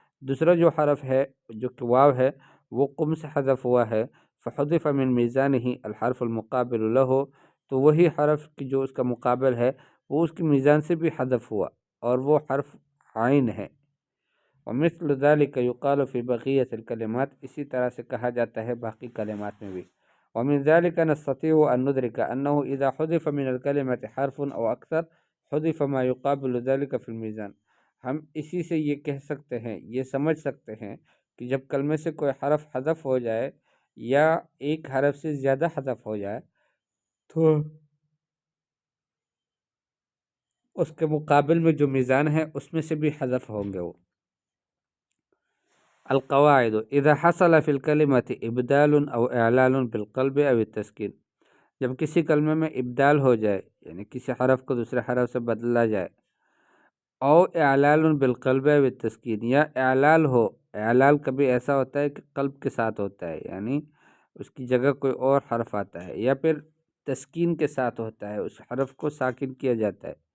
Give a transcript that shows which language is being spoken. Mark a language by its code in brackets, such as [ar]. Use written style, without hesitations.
[ur] دوسرا جو حرف ہے جو کہ واو ہے وہ قم سے حذف ہوا ہے، [ar] فحذف من میزانه الحرف المقابل له، [ur] تو وہی حرف کی جو اس کا مقابل ہے وہ اس کی میزان سے بھی حذف ہوا، اور وہ حرف عین ہے۔ [ar] ومثل ذلك يقال في بقية الكلمات، [ur] اسی طرح سے کہا جاتا ہے باقی کلمات میں بھی۔ [ar] ومن ذلك نستطيع أن ندرك أنه إذا حذف من الكلمة حرف أو أكثر حذف ما يقابل ذلك في الميزان. [ur] ہم اسی سے یہ کہہ سکتے ہیں، یہ سمجھ سکتے ہیں کہ جب کلمے سے کوئی حرف حذف ہو جائے یا ایک حرف سے زیادہ حذف ہو جائے تو اس کے مقابل میں جو میزان ہے اس میں سے بھی حذف ہوں گے وہ۔ [ar] القواعد اذا حصل في الكلمة ابدال او اعلال بالقلب او التسکین، [ur] جب کسی کلمے میں ابدال ہو جائے یعنی کسی حرف کو دوسرے حرف سے بدلا جائے، [ar] او اعلال بالقلب او التسکین، [ur] یا اعلال ہو، اعلال کبھی ایسا ہوتا ہے کہ قلب کے ساتھ ہوتا ہے یعنی اس کی جگہ کوئی اور حرف آتا ہے، یا پھر تسکین کے ساتھ ہوتا ہے، اس حرف کو ساکن کیا جاتا ہے۔